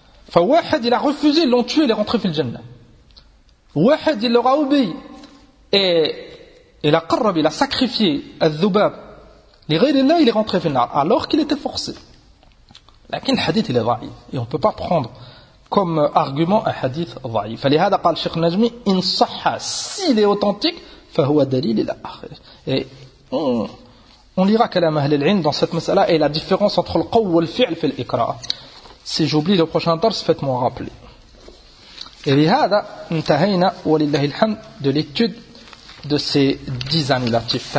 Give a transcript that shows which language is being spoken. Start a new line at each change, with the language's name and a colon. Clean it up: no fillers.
French: Fawahid, il a refusé, ils l'ont tué, il est rentré fil jannah. Wahid, il leur a obéi, et il a qarrab, il a sacrifié al-dhubab, il est rentré fil nar, alors qu'il était forcé. Lakin, le hadith, il est vaïf, et on ne peut pas prendre comme argument un hadith dhaif.
Arabic: فلهذا قال الشيخ نجمي إن صح
French: s'il est authentique
Arabic: فهو دليل إلى آخره.
French: Et on lira
Arabic: كلام أهل العلم
French: dans cette mas'ala et la différence entre le qawl et le fi'l في l'ikra. Si j'oublie le prochain dars, faites-moi rappeler. Et
Arabic: لهذا انتهينا ولله الحمد
French: de l'étude de ces 10 annulatifs.